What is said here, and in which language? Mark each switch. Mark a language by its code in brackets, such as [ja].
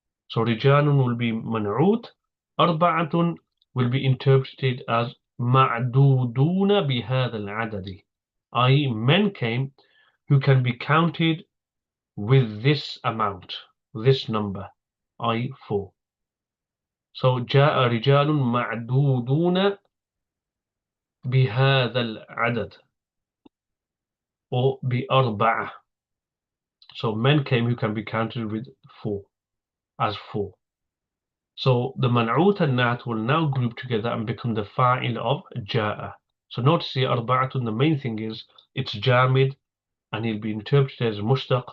[en] So rijalun will be man'ut, arba'atun will be interpreted as [ar] ma'duduna bihadha al-adadi, [en] i.e. men came who can be counted with this amount, this number, i.e. 4. [ar] So جاء رجال معدودون بهذا العدد or بأربعة. [en] So men came who can be counted with 4, as 4. So the man'ut and na'at will now group together and become the fa'il of ja'a. So notice here, arba'atun, the main thing is it's Jāmid and it'll be interpreted as mushtaq.